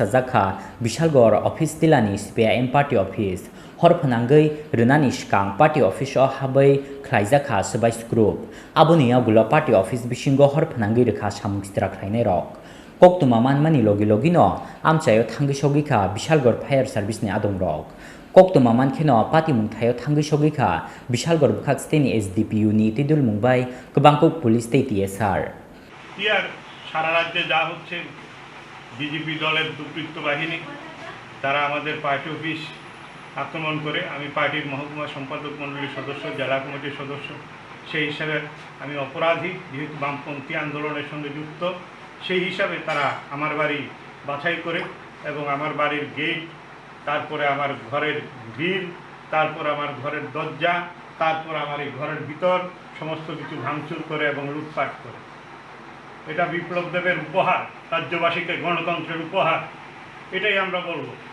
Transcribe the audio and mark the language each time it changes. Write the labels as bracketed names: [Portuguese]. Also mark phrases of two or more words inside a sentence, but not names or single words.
[Kok Borok] jakha Bishalgor office tilani CPIM [English] party office [Kok Borok] hor phananggai rwnani skang [English] party office [Kok Borok] o habai khlaijakha sabai group aboni yagulo [English] party office [Kok Borok] bisingo hor phananggai rekha samung sitra khlainai rok koktuma manmani logi logino amchayo thanggi sogikha Bishalgor [English] fire service [Kok Borok] ni adong rok koktuma mankheno pati mungthayo thanggi sogikha Bishalgor bukhak steni SDPU ni tidul mumbai kobangkok police state TSR [Bangla] ইয়ার সারা রাজ্যে যা হচ্ছে বিজেপি দলের দুর্বৃত্ত বাহিনী তারা আমাদের পার্টি অফিস আক্রমণ করে আমি পার্টির মহকুমা সম্পাদক মণ্ডলীর সদস্য জেলা কমিটির সদস্য সেই হিসাবে আমি অপরাধী যেহেতু বামপন্থী আন্দোলনের সঙ্গে যুক্ত সেই হিসাবে তারা আমার বাড়ি বাছাই করে এবং আমার বাড়ির গেট তারপরে আমার ঘরের গ্রিল তারপর আমার ঘরের দরজা তারপর আমার এই ঘরের ভিতর সমস্ত কিছু ভাঙচুর করে এবং লুটপাট করে এটা বিপ্লব দেবের উপহার রাজ্যবাসীকে গণতন্ত্রের উপহার এটাই আমরা বলবো